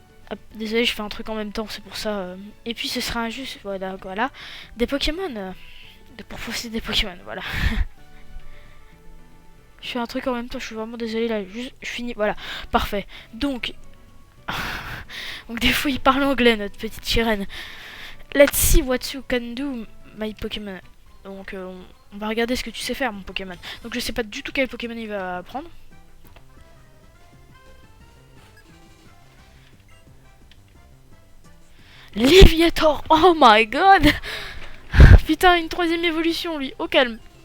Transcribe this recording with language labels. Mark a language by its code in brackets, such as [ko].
[fr] Hop, désolé, je fais un truc en même temps, c'est pour ça. Et puis, ce sera injuste, voilà. Des Pokémon. Pour profiter des Pokémon, voilà. Je fais un truc en même temps, je suis vraiment désolé là, juste, je finis, voilà, parfait. Donc, des fois il parle anglais, notre petite sirène. [en] Let's see what you can do, my Pokémon. [fr] Donc, on va regarder ce que tu sais faire, mon Pokémon. Donc, je sais pas du tout quel Pokémon il va prendre. Léviator, [en] oh my god. [fr] Putain, une troisième évolution, lui, au calme.